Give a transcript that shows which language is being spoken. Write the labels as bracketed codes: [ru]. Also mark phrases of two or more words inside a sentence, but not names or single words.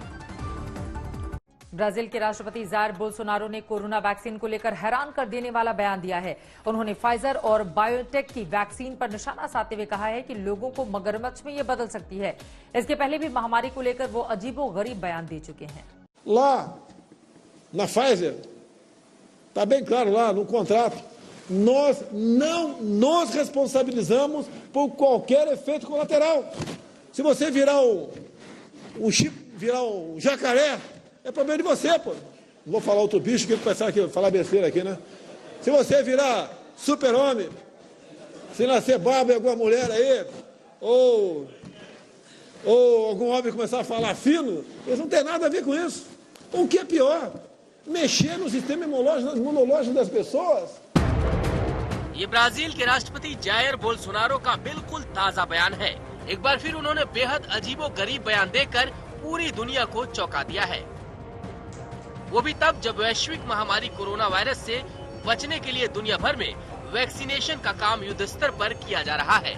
[hi] ब्राजील के राष्ट्रपति जायर बोल्सोनारो ने कोरोना वैक्सीन को लेकर हैरान कर देने वाला बयान दिया है। उन्होंने फाइजर और बायोटेक की वैक्सीन पर निशाना साधते हुए कहा है कि लोगों को मगरमच्छ में ये बदल सकती है। इसके पहले भी महामारी को लेकर वो अजीबोगरीब बयान दे चुके हैं। [pt] Lá na Pfizer está bem claro lá no contrato, nós não nos responsabilizamos por qualquer efeito colateral. Se você virar o chip, virar o jacaré, é problema de você, pô. Não vou falar outro bicho que eu pensar que falar besteira aqui, né? Se você virar super-homem, se nascer barba em alguma mulher aí, ou algum homem começar a falar fino, eles não tem nada a ver com isso. O que é pior? Mexer no sistema imunológico das pessoas। [hi] ये ब्राजील के राष्ट्रपति जायर बोल्सोनारो का बिल्कुल ताज़ा बयान है। एक बार फिर उन्होंने बेहद अजीबोगरीब बयान देकर पूरी दुनिया को चौंका दिया है। वो भी तब जब वैश्विक महामारी कोरोना वायरस से बचने के लिए दुनिया भर में वैक्सीनेशन का काम युद्ध स्तर पर किया जा रहा है।